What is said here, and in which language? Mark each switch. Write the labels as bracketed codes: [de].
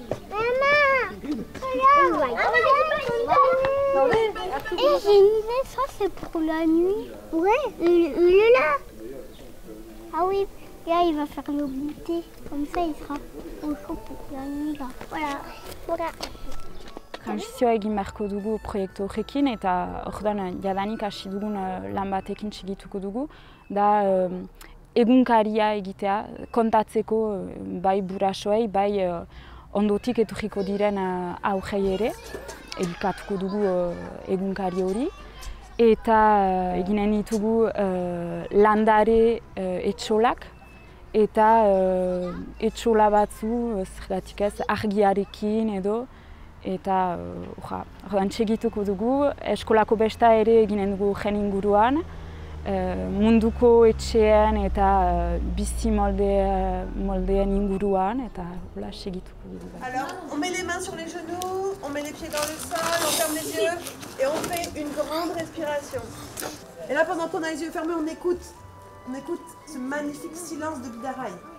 [fr] Maman! Regarde! Et j'ai une idée, ça c'est pour la nuit. Ouais, il est là. Ah oui, là il va faire le goûter. Comme ça il sera au chaud pour la nuit là. Voilà. [eu] Transizioa egin beharko dugu proiektu horrekin eta orduan jadanik hasi dugun lan batekin segituko dugu da egunkaria egitea kontatzeko bai burasoei bai ondotik etorriko diren aurrei ere edukatuko dugu egunkari hori eta eginen ditugu landare etxolak eta etxola batzu zergatik ez argiarekin edo eta orduan segituko dugu, eskolako besta ere eginen dugu gen inguruan, munduko etxean eta bizi moldeen inguruan, eta segituko dugu. [fr] Alors, on met les mains sur les genoux, on met les pieds dans le sol, on ferme les yeux et on fait une grande respiration. Et là, pendant qu'on a les yeux fermés, on écoute ce magnifique silence de Bidaraï.